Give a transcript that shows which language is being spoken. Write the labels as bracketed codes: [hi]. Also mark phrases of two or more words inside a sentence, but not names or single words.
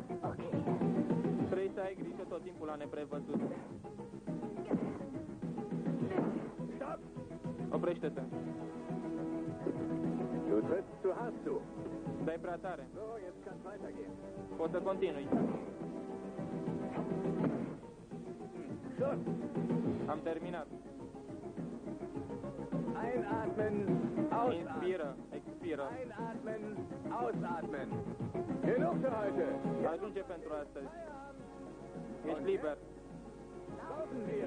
[ro] Trebuie să ai grijă tot timpul la neprevăzut. [de] Stopp! [ro] Oprește-te. [de] Du trittst zu hart zu. [ro] Dai prea tare. [de] So, jetzt kann's weitergehen. [ro] Poți să continui. [de] Schluss! [ro] Am terminat. [de] Einatmen, ausatmen. [ro] Inspiră, expiră. [de] Einatmen, ausatmen. Genug für heute. [ro] Ajunge pentru astăzi. Ești liber. [de] Laufen wir.